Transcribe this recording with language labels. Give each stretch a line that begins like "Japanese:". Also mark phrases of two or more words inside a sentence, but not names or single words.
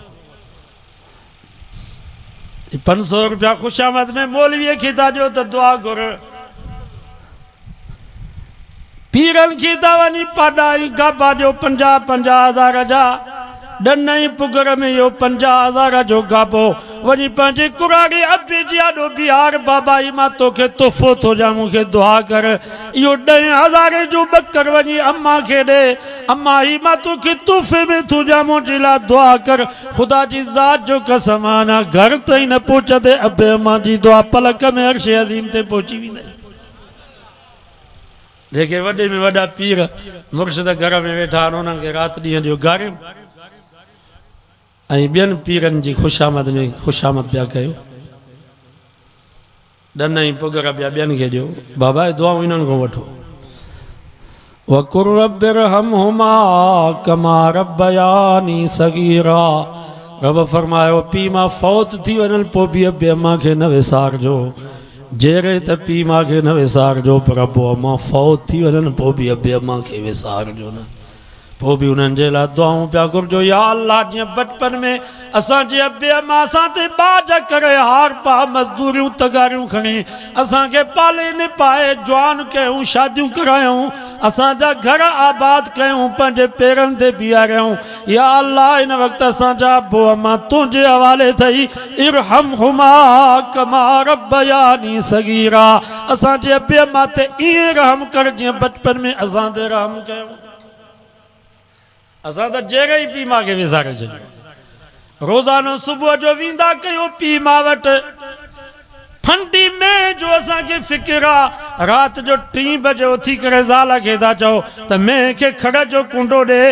Sindhi: 500 रुपया खुशामद में मौलवीअ खे था ॾियो त दुआ घुर। पीरनि खे था वञी पाॾा ई गाबा ॾियो 50-50 जा। ॾन ई पुगर में इहो 50,000 जो गाबो वञी पंहिंजे कुराड़े अबे जी आॾो बिहार। बाबा ई मां तोखे तोहफ़ो थो ॾियां, मूंखे दुआ कर। इहो 10,000 जो बकर वञी अम्मा खे ॾे, अम्मा ही मां तोखे तोहफ़े में थो ॾियां, मुंहिंजे लाइ दुआ कर। ख़ुदा जी ज़ात जो कसम आना घर ताईं न पहुचंदे अबे अम्मा जी दुआ पलक में
Arabic: عرش عظيم
Sindhi: ते पहुची वेंदे। जेके वॾे में वॾा पीर मुर्शिद घर में वेठा आहिनि, उन्हनि खे राति ॾींहं जो गारियूं ऐं ॿियनि पीरनि जी खुशामद में खुशामद पिया कयो। ॾन ई पुगर पिया ॿियनि खे ॾियो। बाबा दुआऊं इन्हनि खां वठो।
Arabic: وقل رب ارحمهما كما ربياني صغيرا.
Sindhi: रब फरमायो पीउ मां फौत थी वञनि पोइ बि अबे अम्मा खे न विसारजो। जहिड़े त पीउ मां खे न विसारजो, पर अबो अम्मा फौत थी वञनि पोइ बि अबे अम्मा खे विसारजो न। पोइ बि उन्हनि जे लाइ दुआऊं पिया घुरिजो।
Arabic: يا الله
Sindhi: जीअं बचपन में असांजे अबे अम्मा असां ते बाज करे हार पा मज़दूरियूं तगारियूं खणी असांखे पाले निपाए जवान कयूं, शादियूं करायूं, असांजा घर आबाद कयूं, पंहिंजे पेरनि ते बीहारियूं।
Arabic: يا الله
Sindhi: इन वक़्तु असांजा अबो अम्मा तुंहिंजे हवाले अथई।
Arabic: ارحمهما كما ربياني صغيرا.
Sindhi: असांजे अबे अम्मा ते ईअं रहम कर जीअं बचपन में असां ते रहम कयूं। असां त जहिड़े ई पीउ मां खे विसारे छॾियो। रोज़ानो सुबुह जो वेंदा कयो पीउ मां वटि। ठंडी में जो असांखे फिक्र आहे, राति जो 3 बजे उथी करे ज़ाल खे था चओ त मैं खे खड़ जो कुंडो ॾे।